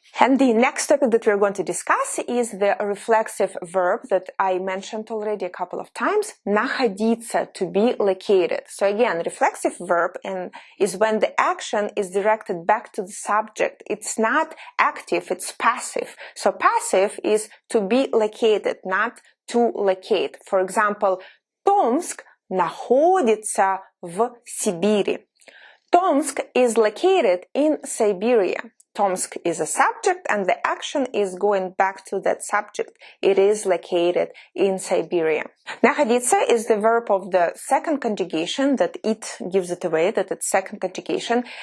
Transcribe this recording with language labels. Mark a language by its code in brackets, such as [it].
[en] And the next topic that we're going to discuss is the reflexive verb that I mentioned already a couple of times, находиться, to be located. So again, reflexive verb is when the action is directed back to the subject. It's not active, it's passive. So passive is to be located, not to locate. [ru] For example, Томск находится в Сибири. [en] Tomsk is located in Siberia. Tomsk is a subject and the action is going back to that subject. It is located in Siberia. Находиться is the verb of the second conjugation, that it gives it away, that it's second conjugation.